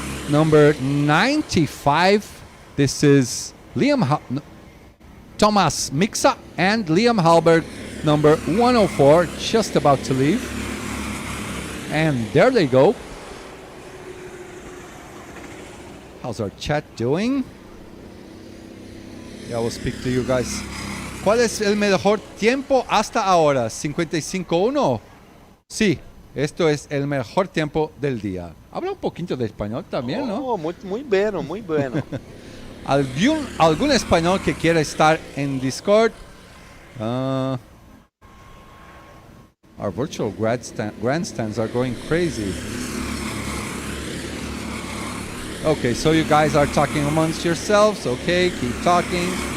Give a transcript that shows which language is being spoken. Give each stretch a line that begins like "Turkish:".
English: Number 95. This is Tomas Mixa and Liam Hallberg, number 104, just about to leave. And there they go. How's our chat doing? Yeah, we'll speak to you guys.
Spanish: ¿Cuál es el mejor tiempo hasta ahora? 55.1. Sí, esto es el mejor tiempo del día. Habla un poquito de español también, ¿no? Muy bueno, muy bueno. ¿Algún español que quiera estar en Discord?
English: Our virtual grandstands are going crazy. Okay, so you guys are talking amongst yourselves. Okay, keep talking.